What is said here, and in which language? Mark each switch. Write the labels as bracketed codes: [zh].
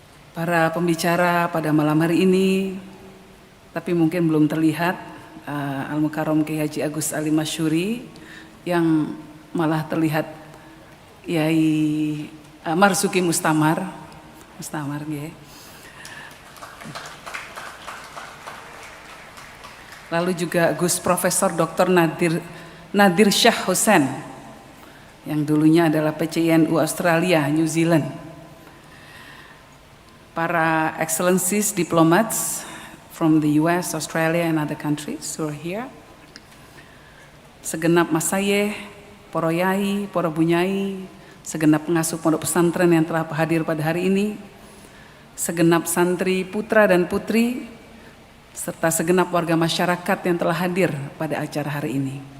[id] para pembicara pada malam hari ini, tapi mungkin belum terlihat, Al-Mukarram Kiai Haji Agus Ali Masyuri, yang malah terlihat Yai Marzuki Mustamar ya. Lalu juga Gus Profesor Dr. Nadir Shah Hussain yang dulunya adalah PCINU Australia, New Zealand. [en] Para excellencies diplomats from the US, Australia and other countries who are here. [id] Segenap masayeh, para yai, para bunyai, segenap pengasuh pondok pesantren yang telah hadir pada hari ini, segenap santri putra dan putri, serta segenap warga masyarakat yang telah hadir pada acara hari ini.